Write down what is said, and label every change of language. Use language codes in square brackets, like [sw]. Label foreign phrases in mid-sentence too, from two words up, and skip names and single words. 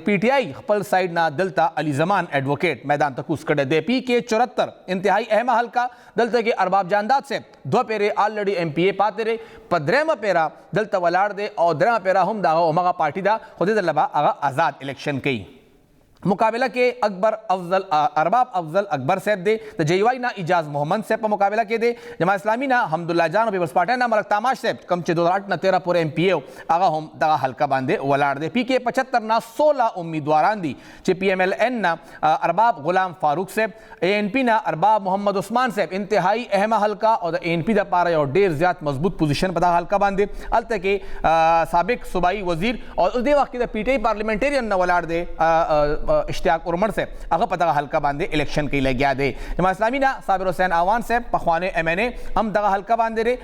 [ps] پی ټي آی خپل سایډ نه دلته علی زمان ایڈوکیټ میدان ته کوز کړی دی. پی کې 74 انتہائی اهمه حلقه دلته کې ارباب جانداد صاحب 2 پیرې آلریډي ایم پی اے پاتې دی، په درېمه پیره دلته ولاړ دی، او درېمه پیره هم د همغه پارټي ده، خو دې ځل به هغه آزاد الیکشن کوي. مقابلہ کے ارباب افضل اکبر صاحب دے، د جے یو آئی نا اجاز محمد صاحب په مقابلہ کې دی. جماعت اسلامي نا حمدالله جان او پیپلز پارټۍ نا ملک تاماش صاحب کم چې 2008 نه 13 پورې ایم پی اے هغه هم دغه حلقه باندې ولاړ دی. پی کې 75 نا 16 امیدواران دي چې پی ایم ایل این نا ارباب غلام فاروق صاحب، اے این پی نا ارباب محمد عثمان صاحب انتہائی اهمه حلقه، او د اے این پی دپاره یو ډیر زیات مضبوط پوزیشن په دغه حلقه باندې. هلته کې سابق صوبائی وزیر او دې وخت کې د پی ټي آی پارلیمنټیرین نه ولاړ دی اشتیاق ارمن سے هغه په دغه حلقه باندې الیکشن کې لګیا دی. جماعت اسلامي نه صابر حسین اعوان صاحب پخوانی ایم این اے هم دغه حلقه باندې دی.